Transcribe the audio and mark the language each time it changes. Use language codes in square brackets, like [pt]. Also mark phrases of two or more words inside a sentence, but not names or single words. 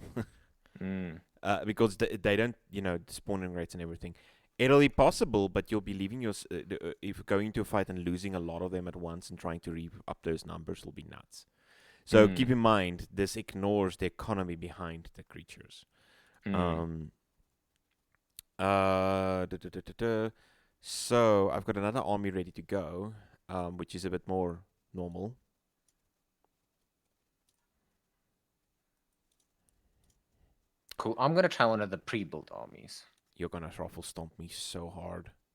[en] Because they don't, the spawning rates and everything. It'll be possible, but you'll be leaving your if going to a fight and losing a lot of them at once and trying to reap up those numbers will be nuts. So keep in mind, this ignores the economy behind the creatures. Mm. Um, duh, duh, duh, duh, duh. So I've got another army ready to go, which is a bit more normal. Cool. I'm gonna try one of the pre-built armies. You're gonna ruffle stomp me so hard.